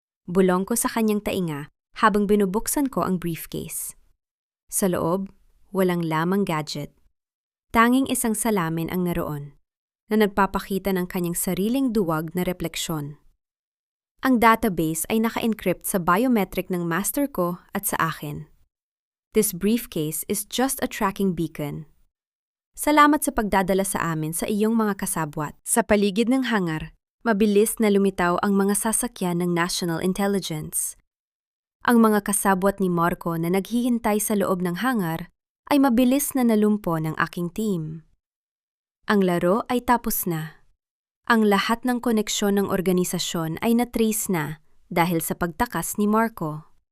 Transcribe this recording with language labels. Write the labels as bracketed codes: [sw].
[tl] Bulong ko sa kanyang tainga habang binubuksan ko ang briefcase. Sa loob, walang lamang gadget. Tanging isang salamin ang naroon, na nagpapakita ng kanyang sariling duwag na refleksyon. Ang database ay naka-encrypt sa biometric ng master ko at sa akin. [en] This briefcase is just a tracking beacon. [tl] Salamat sa pagdadala sa amin sa iyong mga kasabwat. Sa paligid ng hangar, mabilis na lumitaw ang mga sasakyan ng National Intelligence. Ang mga kasabwat ni Marco na naghihintay sa loob ng hangar ay mabilis na nalumpo ng aking team. Ang laro ay tapos na. Ang lahat ng koneksyon ng organisasyon ay na-trace na dahil sa pagtakas ni Marco.